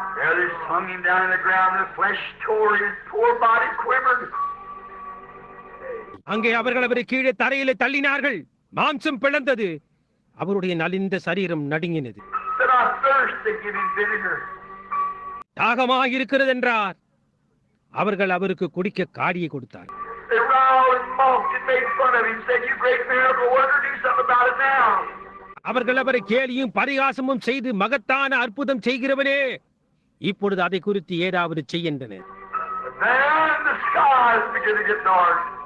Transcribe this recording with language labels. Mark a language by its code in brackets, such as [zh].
[en] There they slung him down in the ground, the flesh tore, his poor body quivered. [ta] அங்கே அவர்கள் அவரை கீழே தரையிலே தள்ளினார்கள், மாம்சம் பிளந்தது, அவருடைய நலிந்த சரீரம் நடுங்கினது. [en] Said, I thirst, they give him vinegar. [ta] தாகமாக இருக்கிறது என்றார். அவர்கள் அவருக்கு குடிக்க காடியை கொடுத்தார். [en] They riled and mocked and made fun of him, said, you great miracle worker, do something about it now. [ta] அவர்கள் அவரை கேலியும் பரிகாசமும் செய்து, மகத்தான அற்புதம் செய்கிறவனே, இப்பொழுது அதை குறித்து ஏதாவது செய்கின்றனர். [en] Then the skies began to get dark.